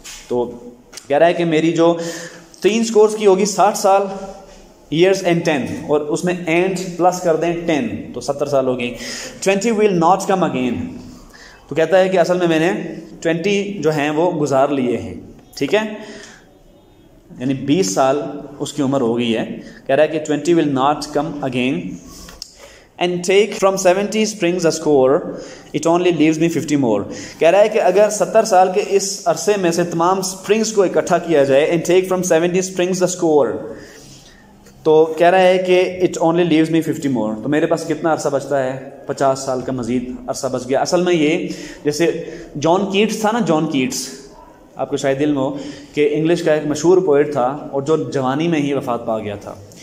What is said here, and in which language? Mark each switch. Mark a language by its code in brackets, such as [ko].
[ur] تو کہہ رہا ہے کہ میری جو 3 scores کی ہوگی 60 سال، years and 10، اور اس میں اینڈ پلس کر دیں 10 تو 70 سال ہوگی. [en] 20 will not come again. [ur] تو کہتا ہے کہ اصل میں نے 20 جو ہیں وہ گزار لیے ہیں، ٹھیک ہے، یعنی 20 سال اس کی عمر ہو گئی ہے. کہہ رہا ہے کہ [en] 20 will not come again and take from 70 springs a score, it only leaves me 50 more. [ur] کہہ رہا ہے کہ اگر 70 سال کے اس عرصے میں سے تمام سپرنگز کو اکٹھا کیا جائے [en] and take from 70 springs a score، [ur] تو کہہ رہا ہے کہ [en] It only leaves me 50 more. [ur] تو میرے پاس کتنا عرصہ بچتا ہے؟ 50 سال کا مزید عرصہ بچ گیا. اصل میں یہ جیسے جان کیٹس تھا نا، جان کیٹس آپ کو شاید علم ہو کہ انگلش کا ایک مشہور پوئٹ تھا اور جو جوانی میں ہی وفات پا گیا تھا.